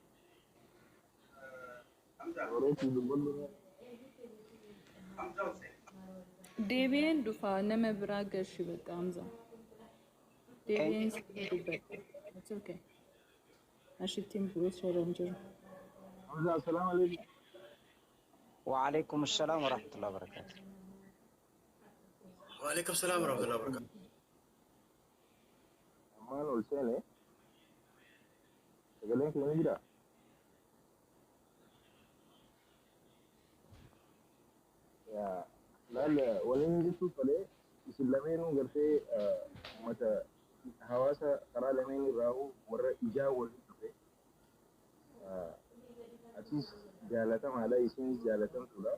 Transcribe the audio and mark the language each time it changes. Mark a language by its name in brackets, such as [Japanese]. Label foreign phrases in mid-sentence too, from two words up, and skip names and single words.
[Oromo] Deebiin dhufaa nama biraa galchi bakka Hamza. Deebiin dubbata. [English] It's okay. [Oromo] Ashittiin buusuu jiru. Hamza, [Arabic] السلام عليكم. وعليكم السلام ورحمة الله وبركاته. وعليكم السلام ورحمة الله وبركاته. [Oromo] Amal Olsene. Sagaleen kiyya ni jira. Yaa laal waliin jechuu malee isin lameenuu gartee uummata hawaasa karaa lameen irraa warra ijaa waliin dhufe atis jaalatamaadha isinis jaalatamtuudha.